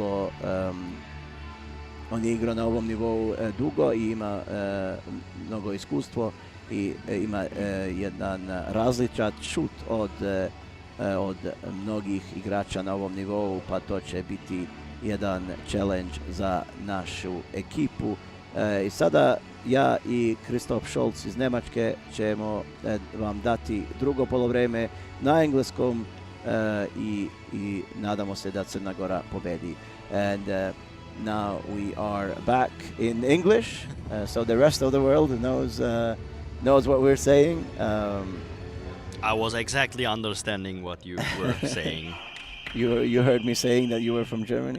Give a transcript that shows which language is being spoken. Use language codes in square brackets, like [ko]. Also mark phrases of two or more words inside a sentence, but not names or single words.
[sr] igrao na ovom nivou dugo i ima mnogo iskustvo i ima jedan različan šut od mnogih igrača na ovom nivou, pa to će biti jedan challenge za našu ekipu. I sada ja i Kristof Scholz iz Njemačke ćemo vam dati drugo polovreme na engleskom i nadamo se da Crna Gora pobedi. [en] And now we are back in English, so the rest of the world knows what we're saying. I was exactly understanding what you were saying. You heard me saying that you were from Germany?